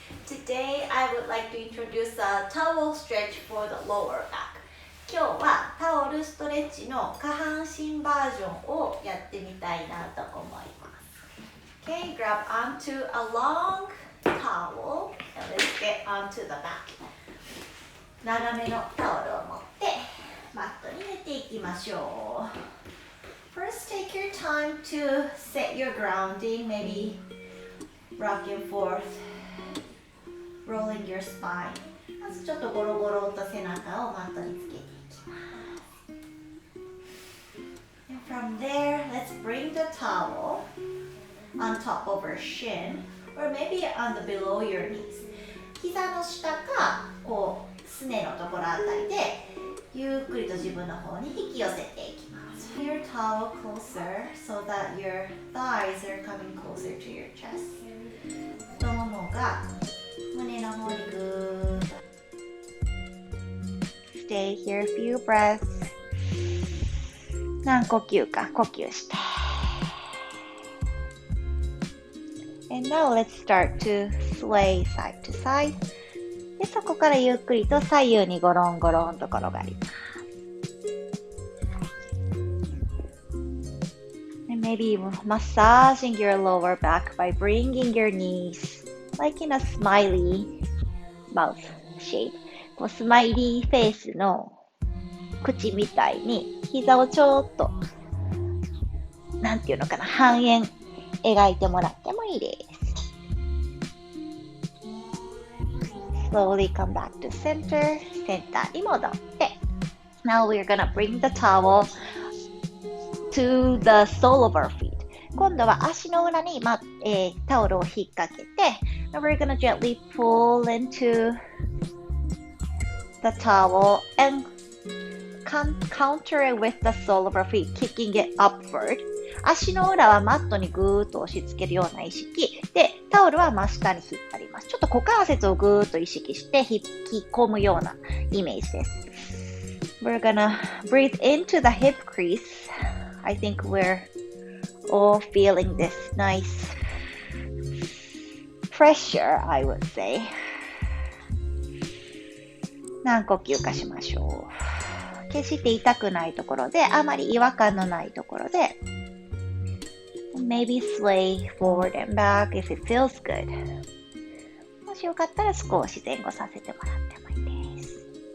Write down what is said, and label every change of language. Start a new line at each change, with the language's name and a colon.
English: Today I would like to introduce a towel stretch for the lower back.
Japanese: 今日はタオルストレッチの下半身バージョンをやってみたいなと思います。
English: Okay, grab onto a long towel and let's get onto the back.
Japanese: 長めのタオルを持ってマットに寝ていきましょう。
English: First, take your time to set your grounding, maybe rock and forth, rolling your spine.
Japanese: まずちょっとゴロゴロと背中をマットにつけていきます。
English: And from there, let's bring the towel on top of your shin, or maybe on the below your knees.
Japanese: 膝の下か、こうすねのところあたりで、ゆっくりと自分の方に引き寄せていきます。
English: Your towel closer so that your thighs are coming closer to your chest.
Japanese: 太ももが胸の方にぐーっと。
English: Stay here a few breaths.
Japanese: 何呼吸か呼吸して。
English: And now let's start to sway side to side.
Japanese: で、そこからゆっくりと左右にゴロンゴロンと転がります。
English: Maybe massaging your lower back by bringing your knees like in a smiley mouth shape.
Japanese: こうスマイリーフェイスの口みたいに膝をちょっとなんていうのかな半円描いてもらってもいいです。
English: Slowly come back to center.
Japanese: センターに戻って
English: Now we're gonna bring the towel to the sole of our feet.
Japanese: 今度は足の裏に、タオルを引っ掛けて
English: and we're gonna gently pull into the towel and counter it with the sole of our feet, kicking it upward.
Japanese: 足の裏はマットにぐーっと押し付けるような意識で、タオルは真下に引っ張ります。ちょっと股関節をぐーっと意識して引き込むようなイメージです。
English: We're gonna breathe into the hip crease.I think we're all feeling this nice pressure, I would say.
Japanese: 何呼吸かしましょう。決して痛くないところで、あまり違和感のないところで、
English: maybe sway forward and back if it feels good.
Japanese: もしよかったら少し前後させてもらってもいいです。